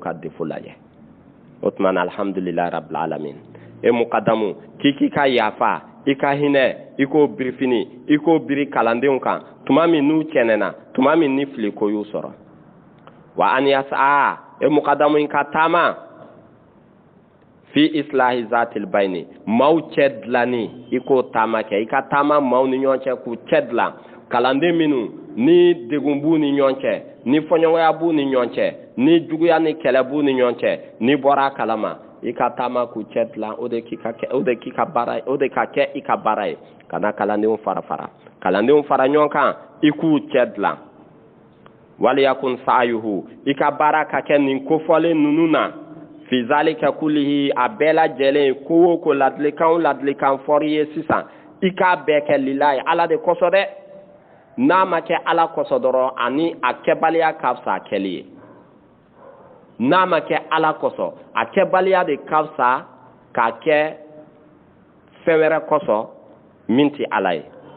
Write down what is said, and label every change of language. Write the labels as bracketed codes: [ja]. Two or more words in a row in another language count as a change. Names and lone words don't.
[bm] ka défaut lajɛ o tuma na [ar] الحمد لله رب العالمين [bm] e mukadamu k'i ka yafa i ka hinɛ i k'o birifini i k'o biri kalandenw kan tuma min n'u cɛnɛna tuma min ni filiko y'u sɔrɔ wa an yasa e mukadamu in ka taama [ar] في إصلاح ذات البين [bm] maaw cɛ dilanni i k'o taama kɛ i ka taama maaw ni ɲɔgɔn cɛ k'u cɛ dilan kalanden minnu ni degun b'u ni ɲɔgɔn cɛ ni fɔɲɔgɔnya b'u ni ɲɔgɔn cɛ ni juguya ni kɛlɛ b'u ni ɲɔgɔn cɛ ni bɔra a kalama i ka taama k'u cɛ dilan o de ka kɛ i ka baara ye ka na kalandenw fara ɲɔgɔn kan i k'u cɛ dilan [ar] وليكن سعيه [bm] i ka baara ka kɛ nin kofɔlen ninnu na [ar] في ذلك كله [bm] a bɛɛ lajɛlen ko o ko ladilikan fɔri ye sisan i k'a bɛɛ kɛ lilahi Ala de kosɔn dɛ n'a ma kɛ Ala kosɔn dɔrɔn ani a kɛbaliya ka fisa a kɛli ye n'a ma kɛ Ala kosɔn a kɛbaliya de ka fisa k'a kɛ fɛn wɛrɛ kosɔn min tɛ Ala ye